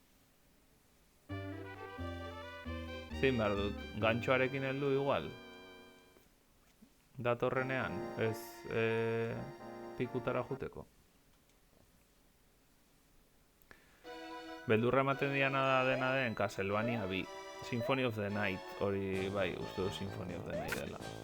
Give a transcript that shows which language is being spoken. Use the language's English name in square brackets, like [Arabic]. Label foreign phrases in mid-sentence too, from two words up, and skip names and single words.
[Basque] Zein behar dut, gantxoarekin heldu igual? Datorrenean, ez pikutara juteko. Beldurra ematen diana da dena den Castlevania 2. Symphony of the Night, hori bai, uste du Symphony of the Night dela.